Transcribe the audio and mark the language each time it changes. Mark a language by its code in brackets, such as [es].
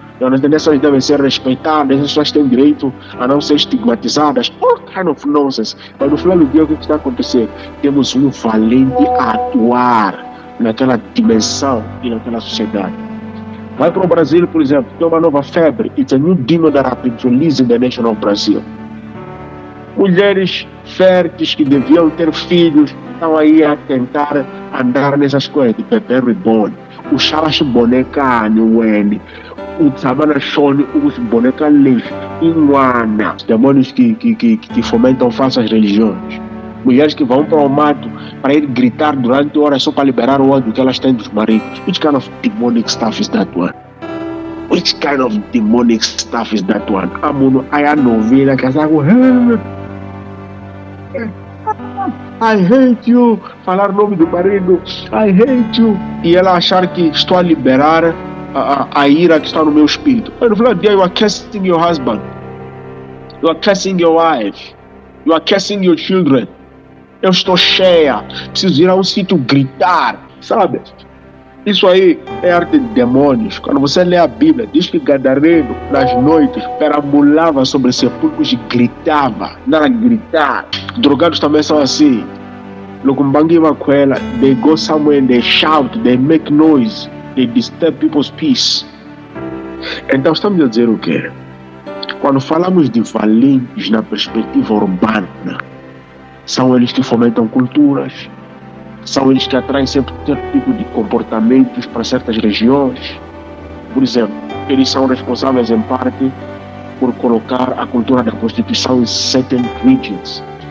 [pt] As tendências devem ser respeitadas, as pessoas têm direito a não ser estigmatizadas. [en] All kind of nonsense. [pt] Mas no final do dia, o que está acontecendo? Temos um valente a atuar naquela dimensão e naquela sociedade. Vai para o Brasil, por exemplo, tem uma nova febre. [en] It's a new demon that has been released in the nation of Brazil. [pt] Mulheres férteis que deviam ter filhos estão aí a tentar andar nessas coisas de bebê reborn. O Shalash boneca Weni, o Savana Shone, os boneca Leif, Inwana, os demônios que fomentam falsas religiões. Mulheres que vão para o mato para ir gritar durante horas só para liberar o ódio que elas têm dos maridos. [en] Which kind of demonic stuff is that one? Which kind of demonic stuff is that one? [pt] Amuno, aí a novela que [en] I hate you, [pt] falar o nome do marido, I hate you, e ela achar que estou a liberar a ira que está no meu espírito. Mas no final do dia, [en] you are cursing your husband, you are cursing your wife, you are cursing your children. [pt] Eu estou cheia, preciso ir a um sítio gritar, sabe? Isso aí é arte de demônios. Quando você lê a Bíblia, diz que Gadareno, nas noites, perambulava sobre sepulcros e gritava. Não era gritar. Drogados também são assim. [en] They go somewhere and they shout, they make noise, they disturb people's peace. [pt] Então estamos a dizer o quê? Quando falamos de valentes na perspectiva urbana, são eles que fomentam culturas, são eles que atraem certo tipo de comportamentos para certas regiões. Por exemplo, eles são responsáveis em parte por colocar a cultura da prostituição em [en] certain regions.